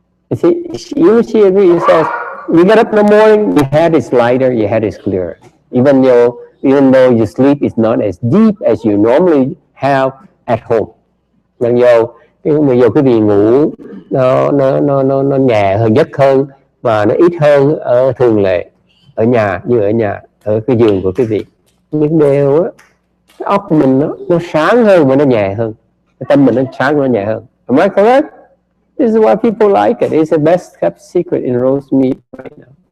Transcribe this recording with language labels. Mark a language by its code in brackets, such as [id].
[en] You see, it says, you get up in the morning, your head is lighter, your head is clearer. Even though your sleep is not as deep as you normally have at home. [vi] Mặc dù cái việc ngủ nó nhẹ hơn, giấc hơn và nó ít hơn ở thường lệ ở nhà, ở cái giường của quý vị. Nhưng đều á, cái óc mình nó sáng hơn và nó nhẹ hơn, cái tâm mình nó sáng và nó nhẹ hơn. [en] Am I correct? This is why people like it. It's the best kept secret in roast meat right now.